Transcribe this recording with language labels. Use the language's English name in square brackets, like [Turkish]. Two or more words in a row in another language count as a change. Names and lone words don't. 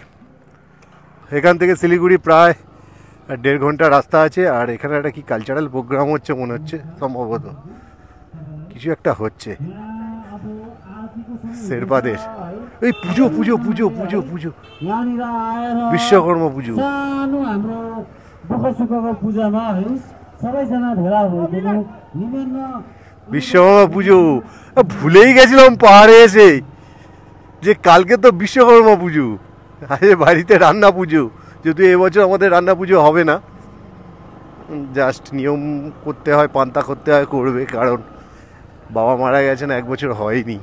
[Bangla] এখান থেকে শিলিগুড়ি প্রায় 1.5 ঘন্টা রাস্তা আছে। আর এখানে একটা কি [English] cultural programme [Bangla] হচ্ছে মনে হচ্ছে, সম্ভবত কিছু একটা হচ্ছে শেরপাদের। এই পুজো পুজো পুজো পুজো পুজো বিশ্বকর্মা পুজো। [Nepali] दुःख सुखको पूजामा है सबैजना भेला भइदिनु निम्न [Bangla] বিশ্বকর্মা পুজো ভুলেই গেছিলাম পাহাড়ে এসে যে কালকে তো বিশ্বকর্মা পুজো, আরে বাড়িতে রান্না পুজো। যদিও এবছর আমাদের রান্না পুজো হবে না, জাস্ট নিয়ম করতে হয়, পান্তা করতে হয়, করবে, কারণ বাবা মারা গেছেন, 1 বছর হয়নি।